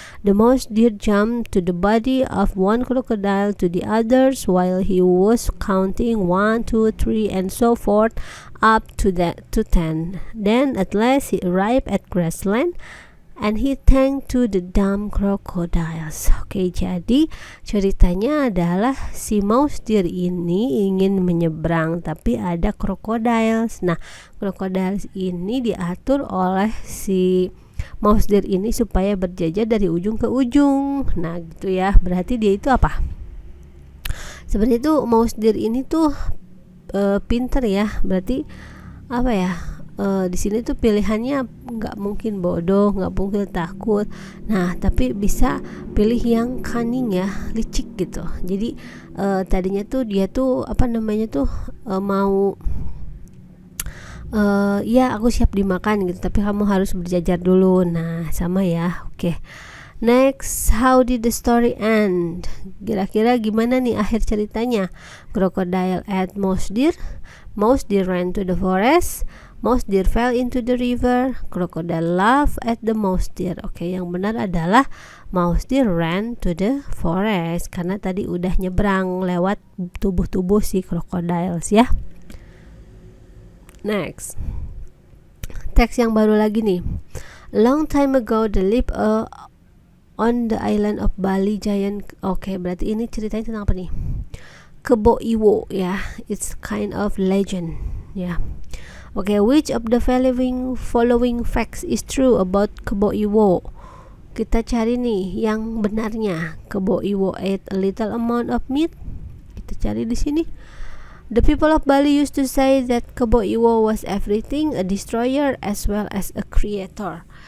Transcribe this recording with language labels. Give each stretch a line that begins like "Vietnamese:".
English: The mouse deer jumped to the body of one crocodile to the others while he was counting 1, 2, 3 and so forth up to 10. Then at last he arrived at grassland and he thanked to the dumb crocodiles.
Indonesian: Oke, jadi ceritanya adalah si mouse deer ini ingin menyeberang tapi ada crocodiles. Nah, crocodiles ini diatur oleh si mouse deer ini supaya berjajar dari ujung ke ujung. Nah, gitu ya. Berarti dia itu apa? Sebenarnya itu mouse deer ini tuh pinter ya. Berarti apa ya? Di sini tuh pilihannya nggak mungkin bodoh, nggak mungkin takut. Nah, tapi bisa pilih yang cunning ya, licik gitu. Jadi tadinya tuh dia tuh mau ya aku siap dimakan gitu, tapi kamu harus berjajar dulu. Nah, sama ya. Oke.
English: Next, how did the story end?
Indonesian: Kira-kira gimana nih akhir ceritanya?
English: Crocodile ate mouse deer. Mouse deer ran to the forest. Mouse deer fell into the river. Crocodile laughed at the mouse deer. Oke, yang benar adalah mouse deer ran to the forest
Indonesian: karena tadi udah nyebrang lewat tubuh-tubuh si
English: crocodiles ya.
Indonesian: Next, teks yang baru lagi nih.
English: Long time ago, the lived on the island of Bali giant.
Indonesian: Oke, berarti ini ceritanya tentang apa nih?
English: Kebo Iwo ya. It's kind of legend ya. Oke, which of the following facts is true about Kebo Iwo?
Indonesian: Kita cari nih yang benarnya.
English: Kebo Iwo ate a little amount of meat.
Indonesian: Kita cari di sini.
English: The people of Bali used to say that Kebo Iwo was everything, a destroyer as well as a creator.